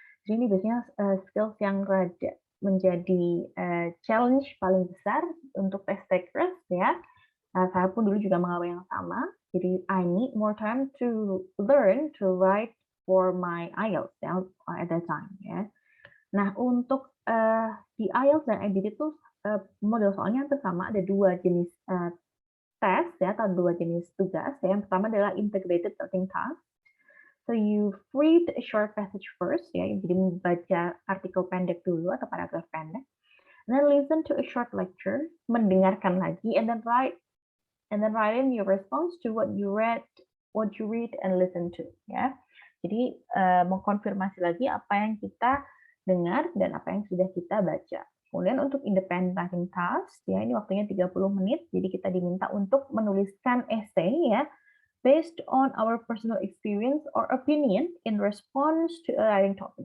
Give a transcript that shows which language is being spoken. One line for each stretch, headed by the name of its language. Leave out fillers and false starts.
Indonesian: Jadi ini biasanya skills yang rada menjadi challenge paling besar untuk test takers, ya. Saya pun dulu juga mengalami yang sama. Jadi
English: I need more time to learn to write for my IELTS ya, at that time, ya.
Indonesian: Nah untuk di IELTS dan IBT itu model soalnya hampir sama, ada dua jenis tes ya atau dua jenis tugas. Yang pertama adalah integrated writing task.
English: So you read a short passage first,
Indonesian: ya, jadi membaca artikel pendek dulu atau paragraf pendek.
English: And then listen to a short lecture,
Indonesian: mendengarkan lagi,
English: and then write in your response to what you read and listen to, ya.
Indonesian: Jadi mengkonfirmasi lagi apa yang kita dengar dan apa yang sudah kita baca. Kemudian untuk independent writing task, ya ini waktunya 30 menit, jadi kita diminta untuk menuliskan essay ya,
English: based on our personal experience or opinion in response to a writing topic.